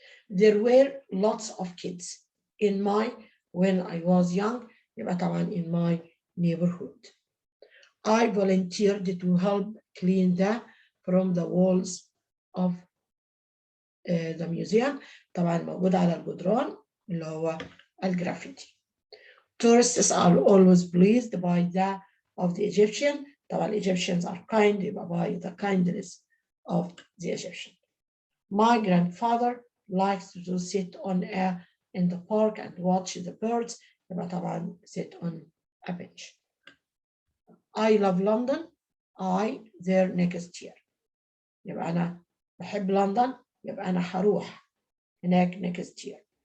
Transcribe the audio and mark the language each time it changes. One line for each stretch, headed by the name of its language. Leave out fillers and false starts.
English: There were lots of kids when I was young,
Arabic: يبقى طبعا
English: in my neighborhood. I volunteered to help clean from the walls of the museum.
Arabic: طبعا موجود على الجدران اللي هو الجرافيتي.
English: Tourists are always pleased by of the Egyptian.
Arabic: طبعا
English: Egyptians are kind,
Arabic: يبقى
English: by the kindness of the Egyptian. My grandfather likes to sit in the park and watch the birds.
Arabic: يبقى طبعا
English: sit on a bench. I love London. There next year.
Arabic: يبقى أنا بحب لندن، يبقى أنا هروح هناك
English: next year.